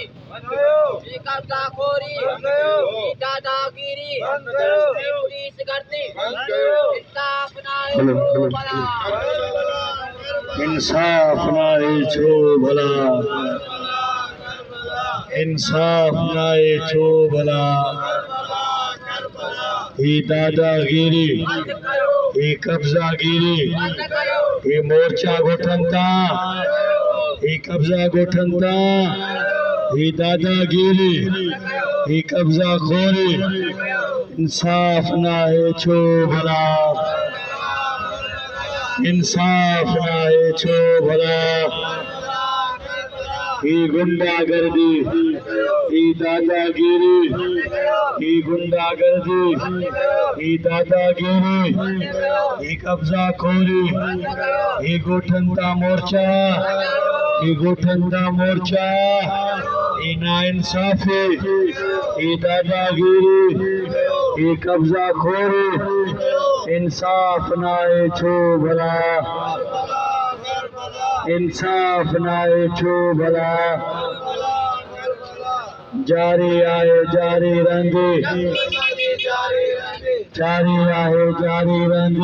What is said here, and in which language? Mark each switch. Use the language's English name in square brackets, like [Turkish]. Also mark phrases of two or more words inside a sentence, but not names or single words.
[Sindhi] ये कब्जाखोरी, ये दादागिरी, ये पुलिस गर्दी, इंसाफ नाए छो भला, इंसाफ नाए छो भला, इंसाफ नाए छो भला। ये दादागिरी, ये कब्जागिरी, ये मोर्चा गोठनता, ये कब्जा गोठनता, ये दादागिरी, ये कब्जाखोरी, इंसाफ नाए छो भला, इंसाफ नाए छो भला। ये गुंडागर्दी, ये दादागिरी, ये गुंडागर्दी, ये दादागिरी, ये कब्जाखोरी, ये गोठनता मोर्चा, ये गोठनता मोर्चा, ये नाइंसाफी, ये दादागिरी, ये कब्जाखोरी, इंसाफ नाए छो भला, इंसाफ नाए छो भला। जारी आए जारी रहंदी, जारी आए जारी रहंदी।